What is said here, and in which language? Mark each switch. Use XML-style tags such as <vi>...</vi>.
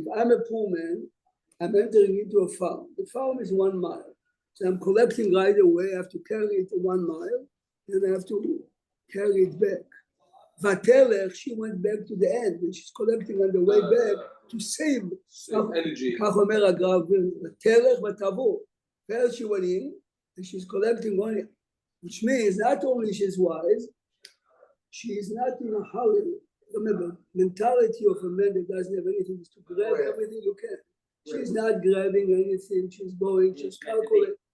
<en>If I'm a poor man, I'm entering into a farm. The farm is 1 mile. So I'm collecting right away. I have to carry it to 1 mile, then I have to carry it back. Vatelech, she went back to the end, and she's collecting on the way back to save Energy.</en> <he>כך אומר הגר"א וילנה, ותלך ותבוא.</he> <en>First she went in, and she's collecting on it, which means not only she's wise, she is not in a hurry. Remember, mentality of a man that doesn't have anything is to grab everything you can. She's not grabbing anything, she's going, she's calculating.</en>